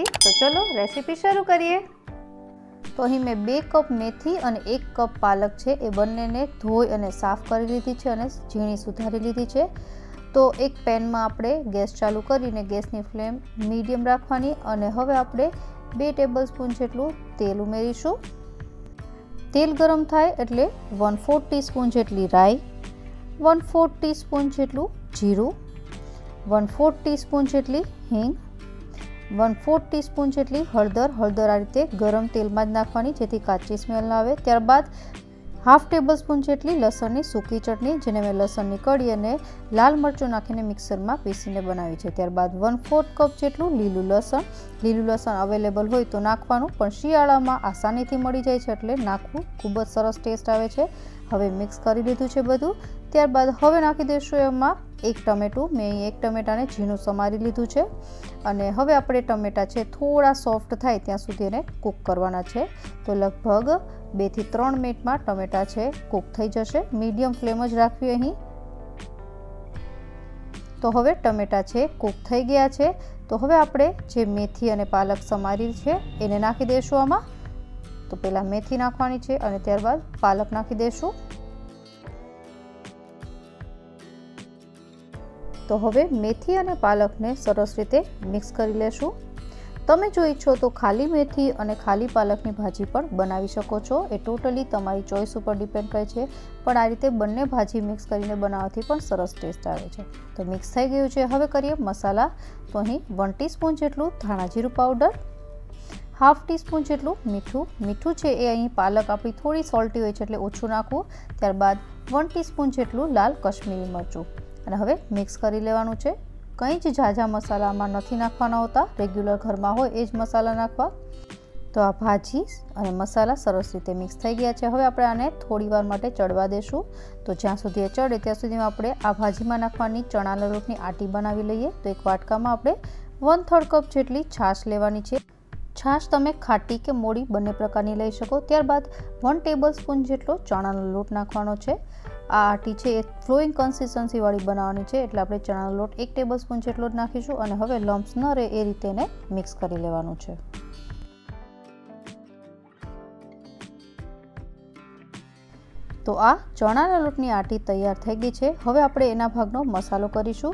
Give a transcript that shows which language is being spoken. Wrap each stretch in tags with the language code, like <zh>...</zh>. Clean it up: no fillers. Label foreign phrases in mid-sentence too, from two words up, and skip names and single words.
<hi>तो चलो रेसिपी शुरू करिए।</hi> <gu>તો અહીં મૈં 2 કપ મેથી ઔર 1 કપ પાલક હૈ એ બંને ધોઈ ઔર સાફ કર લીધી હૈ ઔર ઝીણી સુધારી લીધી હૈ। તો એક પેન મેં આપણે ગેસ ચાલુ કરીને ગેસની ફ્લેમ મીડિયમ રાખવાની ઔર હવે આપણે 2 ટેબલસ્પૂન જેટલું તેલ ઉમેરીશું। તેલ ગરમ થાય એટલે 1/4 ટીસ્પૂન જેટલી રાઈ, 1/4 ટીસ્પૂન જેટલું જીરું, 1/4 ટીસ્પૂન જેટલી હીંગ, 1/4 ટીસ્પૂન જેટલી હળદર। હળદર આ રીતે ગરમ તેલ મેં જ નાખવાની જેથી કાચી સ્મેલ ન આવે। ત્યારબાદ 1/2 ટેબલસ્પૂન જેટલી લસણની સૂકી ચટણી જેને મૈં લસણની કળી અને લાલ મરચું નાખીને મિક્સર મેં પીસીને બનાવી છે। ત્યારબાદ 1/4 કપ જેટલું લીલું લસણ। લીલું લસણ અવેલેબલ હોય તો નાખવાનું, પણ શિયાળામાં આસાનીથી મળી જાય છે એટલે નાખવું, ખૂબ જ સરસ ટેસ્ટ આવે છે। હવે મિક્સ કરી લીધું છે બધું। ત્યારબાદ હવે નાખી દેશું એમાં 1 ટમેટું। મૈં અહીં 1 ટમેટાને ઝીણું સમારી લીધું છે અને હવે આપણે ટમેટા છે થોડા સૉફ્ટ થાય ત્યાં સુધી એને કૂક કરવાના છે। તો લગભગ 2 થી 3 મિનિટ મેં ટમેટા છે કૂક થઈ જશે। મીડિયમ ફ્લેમ જ રાખવી અહીં। તો હવે ટમેટા છે કૂક થઈ ગયા છે। તો હવે આપણે જે મેથી અને પાલક સમારી છે એને નાખી દેશું આમાં। તો પહેલા મેથી નાખવાની છે અને ત્યારબાદ પાલક નાખી દેશું। તો હવે મેથી અને પાલક ને સરસ રીતે મિક્સ કરી લેશું। તમે જો ઇચ્છો તો ખાલી મેથી અને ખાલી પાલકની ભાજી પણ બનાવી શકો છો। એ ટોટલી તમારી ચૉઇસ પર ડિપેન્ડ કરે છે, પણ આ રીતે બંને ભાજી મિક્સ કરીને બનાવવાથી પણ સરસ ટેસ્ટ આવે છે। તો મિક્સ થઈ ગયું છે। હવે કરીએ મસાલા। તો અહીં 1 ટીસ્પૂન જેટલું ધાણા જીરું પાઉડર, 1/2 ટીસ્પૂન જેટલું મીઠું। મીઠું છે એ અહીં પાલક આપણી થોડી સૉલ્ટી હોય છે એટલે ઓછું નાખવું। ત્યારબાદ 1 ટીસ્પૂન જેટલું લાલ કશ્મીરી મરચું અને હવે મિક્સ કરી લેવાનું છે। કઈ જ ઝાઝા મસાલા આમાં નથી નાખવાના હોતા, રેગ્યુલર ઘરમાં હોય એ જ મસાલા નાખવા। તો આ ભાજી અને મસાલા સરસ રીતે મિક્સ થઈ ગયા છે। હવે આપણે આને થોડી વાર માટે ચઢવા દેશું। તો જ્યાં સુધી એ ચઢે ત્યાં સુધીમાં આપણે આ ભાજીમાં નાખવાની ચણાના લોટની આટી બનાવી લઈએ। તો એક વાટકામાં આપણે 1/3 કપ જેટલી છાશ લેવાની છે। છાશ તમે ખાટી કે મોળી બંને પ્રકારની લઈ શકો। ત્યારબાદ 1 ટેબલસ્પૂન જેટલો ચણાનો લોટ નાખવાનો છે। આ આટી છે એ ફ્લોઇંગ કન્સિસ્ટન્સી વાળી બનાવવાની છે એટલે આપણે ચણાનો લોટ 1 ટેબલસ્પૂન જેટલો જ નાખીશું અને હવે લમ્પ્સ ન રહે એ રીતે એને મિક્સ કરી લેવાનું છે। તો આ ચણાના લોટની આટી તૈયાર થઈ ગઈ છે। હવે આપણે એના ભાગનો મસાલો કરીશું।</gu>